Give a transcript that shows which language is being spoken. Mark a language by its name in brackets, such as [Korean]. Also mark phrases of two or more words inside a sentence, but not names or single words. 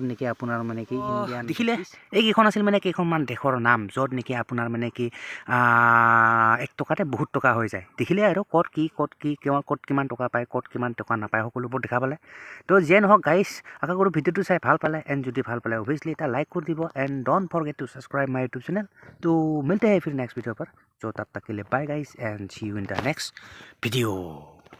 [Assamese] নেকি আপোনাৰ মানে কি ইণ্ডিয়ান দেখিলে এইকেইখন আছিল মানে কেইখনমান দেশৰ নাম য'ত নেকি আপোনাৰ মানে কি 1 টকাতে বহুত টকা হৈ যায় দেখিলে আৰু ক'ত কিমান টকা পায় ক'ত কিমান টকা নাপায় সকলোবোৰ দেখা পালে তো যিয়ে নহওক গাইজ আশা কৰোঁ ভিডিঅ'টো চাই ভাল পালে এণ্ড যদি ভাল পালে অভিয়াছলি এটা লাইক কৰি দিব [English] and don't forget to subscribe my YouTube channel [Hindi] तो मिलते हैं फिर [English] next video [Hindi] पर जो तब तक के लिए [English] bye guys and see you in the next video